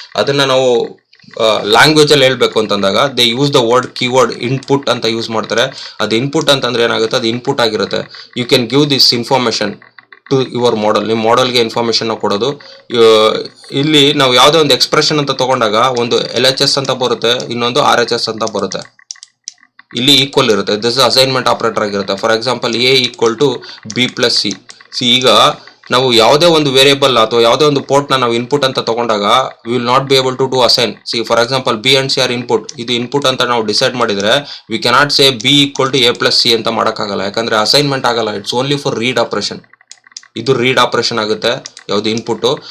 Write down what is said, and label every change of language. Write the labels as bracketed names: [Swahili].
[Kannada] ಅದನ್ನು ನಾವು ಲ್ಯಾಂಗ್ವೇಜಲ್ಲಿ ಹೇಳಬೇಕು ಅಂತಂದಾಗ [English] they use the word keyword input [Kannada] ಅಂತ ಯೂಸ್ ಮಾಡ್ತಾರೆ. ಅದು ಇನ್ಪುಟ್ ಅಂತಂದರೆ ಏನಾಗುತ್ತೆ, ಅದು ಇನ್ಪುಟ್ ಆಗಿರುತ್ತೆ. [English] You can give this information to your model. [Kannada] ನಿಮ್ಮ ಮಾಡಲ್ಗೆ ಇನ್ಫಾರ್ಮೇಷನ್ನ ಕೊಡೋದು. ಇಲ್ಲಿ ನಾವು ಯಾವುದೋ ಒಂದು ಎಕ್ಸ್ಪ್ರೆಷನ್ ಅಂತ ತೊಗೊಂಡಾಗ ಒಂದು LHS ಅಂತ ಬರುತ್ತೆ, ಇನ್ನೊಂದು RHS ಅಂತ ಬರುತ್ತೆ. ಇಲ್ಲಿ ಈಕ್ವಲ್ ಇರುತ್ತೆ. [English] this assignment operator [Kannada] ಆಗಿರುತ್ತೆ. [English] For example A = B + C. [Kannada] ಈಗ ನಾವು ಯಾವುದೇ ಒಂದು ವೇರಿಯಬಲ್ ಅಥವಾ ಯಾವುದೇ ಒಂದು ಪೋರ್ಟ್ನ ನಾವು ಇನ್ಪುಟ್ ಅಂತ ತಗೊಂಡಾಗ [English] We will not be able to assign. For example B and C are input. [Kannada] ಇದು ಇನ್ಪುಟ್ ಅಂತ ನಾವು ಡಿಸೈಡ್ ಮಾಡಿದರೆ [English] we cannot say B = A + C [Kannada] ಅಂತ ಮಾಡೋಕ್ಕಾಗಲ್ಲ, ಯಾಕಂದರೆ ಅಸೈನ್ಮೆಂಟ್ ಆಗಲ್ಲ. [English] It's only for read operation. [Kannada] ಇದು ರೀಡ್ ಆಪರೇಷನ್ ಆಗುತ್ತೆ. ಯಾವುದು ಇನ್ಪುಟ್ಟು.